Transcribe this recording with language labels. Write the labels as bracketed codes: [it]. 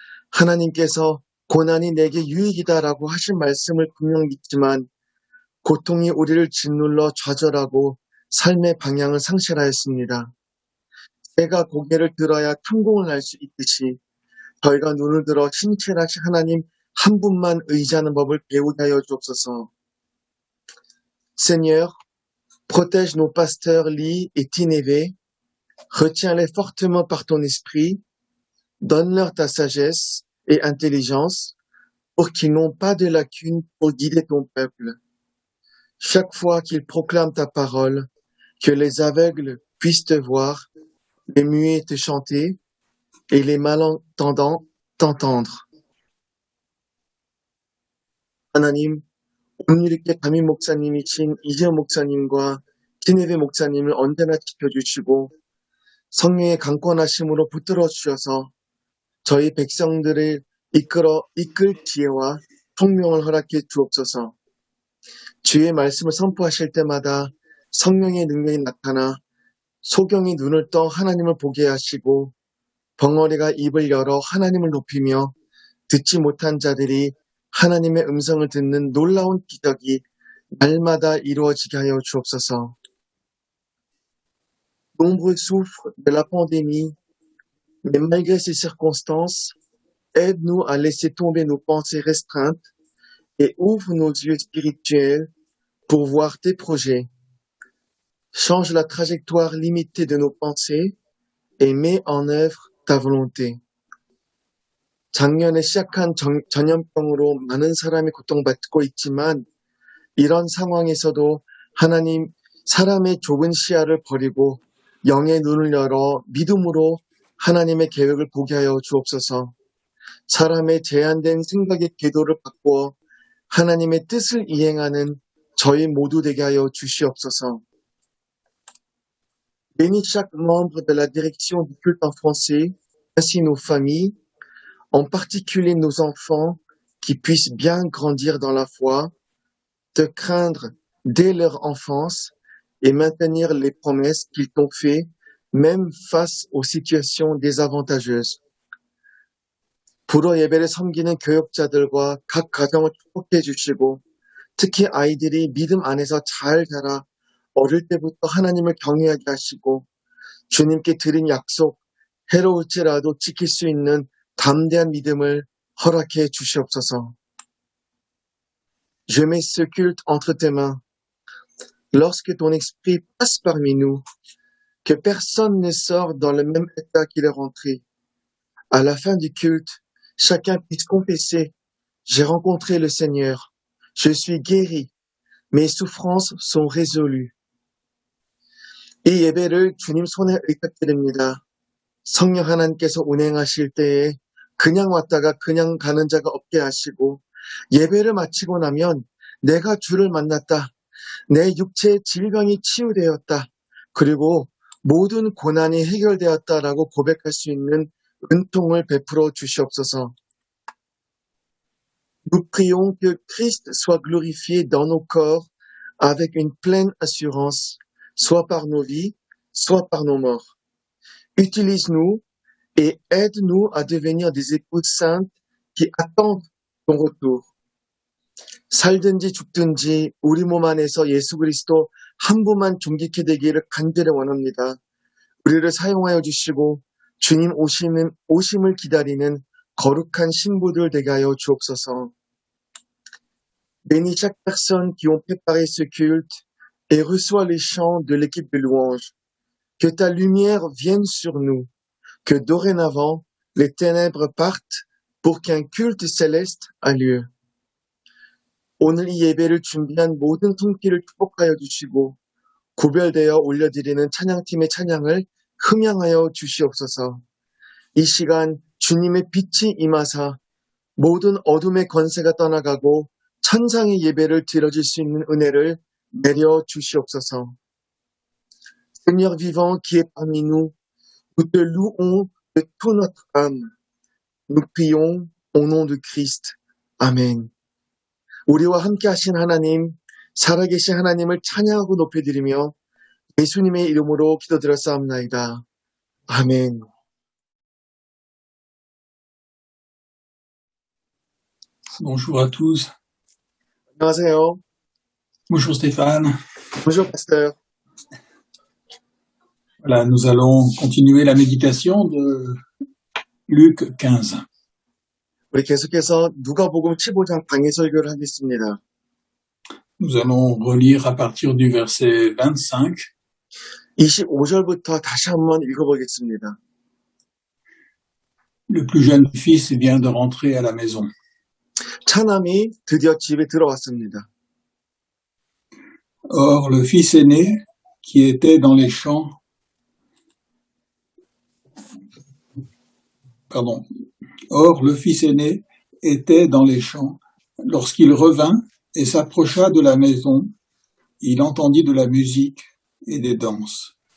[ko] 하나님께서 고난이 내게 유익이다라고 하신 말씀을 분명 믿지만 고통이 우리를 짓눌러 좌절하고 삶의 방향을 상실하였습니다. 새가 고개를 들어야 탐공을 할 수 있듯이 저희가 눈을 들어 신실하신 하나님 한 분만 의지하는 법을 배우게 하여 주옵소서. [fr] Seigneur, protège nos pasteurs Lee et Tineve, retiens-les fortement par ton esprit, donne-leur ta sagesse et intelligence pour qu'ils n'ont pas de lacunes pour guider ton peuple. Chaque fois qu'ils proclament ta parole, que les aveugles puissent te voir, les muets te chanter et les malentendants t'entendre. [ko] 하나님, 오늘 이렇게 담임 목사님이신 이재현 목사님과 티네베 목사님을 언제나 지켜주시고 성령의 강권하심으로 붙들어 주셔서 저희 백성들을 이끌 지혜와 총명을 허락해 주옵소서. 주의 말씀을 선포하실 때마다 성령의 능력이 나타나 소경이 눈을 떠 하나님을 보게 하시고 벙어리가 입을 열어 하나님을 높이며 듣지 못한 자들이 하나님의 음성을 듣는 놀라운 기적이 날마다 이루어지게 하여 주옵소서. [fr] Nombreux souffrent de la pandémie, mais malgré ces circonstances, aide-nous à laisser tomber nos pensées restreintes et ouvre nos yeux spirituels pour voir tes projets. Change la trajectoire limitée de nos pensées et mets en œuvre ta volonté. [ko] 작년에 시작한 전염병으로 많은 사람이 고통받고 있지만 이런 상황에서도 하나님 사람의 좁은 시야를 버리고 영의 눈을 열어 믿음으로 하나님의 계획을 보게 하여 주옵소서. 사람의 제한된 생각의 궤도를 바꾸어 하나님의 뜻을 이행하는 저희 모두 되게 하여 주시옵소서. [fr] Bénis chaque membre de la direction du culte en français, ainsi nos familles, en particulier nos enfants, qui puissent bien grandir dans la foi, te craindre dès leur enfance et maintenir les promesses qu'ils t'ont faites, même face aux situations désavantageuses. [ko] 불어 예배를 섬기는 교역자들과 각 가정을 축복해 주시고 특히 아이들이 믿음 안에서 잘 자라 어릴 때부터 하나님을 경외하게 하시고 주님께 드린 약속 해로울지라도 지킬 수 있는 담대한 믿음을 허락해 주시옵소서. [fr] Je mets ce culte entre tes mains. Lorsque ton esprit passe parmi nous, que personne ne sort dans le même état qu'il est rentré. À la fin du culte, chacun puisse confesser, j'ai rencontré le Seigneur, je suis guéri, mes souffrances sont résolues. [ko] 이 예배를 주님 손에 의탁드립니다. 성령 하나님께서 운행하실 때에 그냥 왔다가 그냥 가는 자가 없게 하시고 예배를 마치고 나면 내가 주를 만났다. 내 육체의 질병이 치유되었다. 그리고 모든 고난이 해결되었다라고 고백할 수 있는 은총을 베풀어 주시옵소서. [fr] Nous prions que Christ soit glorifié dans nos corps avec une pleine assurance, soit par nos vies, soit par nos morts. Utilise-nous et aide-nous à devenir des épouses saintes qui attendent ton retour. [ko] 살든지 죽든지 우리 몸 안에서 예수 그리스도 한 분만 존귀케 되기를 간절히 원합니다. 우리를 사용하여 주시고 주님 오심을 기다리는 거룩한 신부들 되게 하여 주옵소서. [fr] Bénis chaque personne qui ont préparé ce culte et reçois les chants de l'équipe de louange. Que ta lumière vienne sur nous, que dorénavant les ténèbres partent pour qu'un culte céleste a lieu. [ko] 오늘 이 예배를 준비한 모든 손길을 축복하여 주시고 구별되어 올려드리는 찬양팀의 찬양을 흠양하여 주시옵소서. 이 시간 주님의 빛이 임하사 모든 어둠의 권세가 떠나가고 천상의 예배를 드려질 수 있는 은혜를 내려 주시옵소서. [fr] Seigneur vivant qui est parmi nous, nous te louons de toute notre âme. Nous prions au nom de Christ. [ko] 아멘. 우리와 함께 하신 하나님, 살아계신 하나님을 찬양하고 높여드리며 예수님의 이름으로 기도드렸사옵나이다. 아멘. [fr] Bonjour à tous. [ko] 안녕하세요. [fr] Bonjour Stéphane. Bonjour, pasteur. Voilà, nous allons continuer la méditation de Luc 15. [ko] 우리 계속해서 누가복음 15장 방해 설교를 하겠습니다. [fr] Nous allons relire à partir du verset 25 [ko] 25절부터 다시 한번 읽어보겠습니다. [fr] Le plus jeune fils vient de rentrer à la maison. [ko] 차남이 드디어 집에 들어왔습니다. [fr] Or, le fils aîné, qui était dans les champs, Or, le fils aîné était dans les champs. Lorsqu'il revint et s'approcha de la maison, il entendit de la musique et des danses.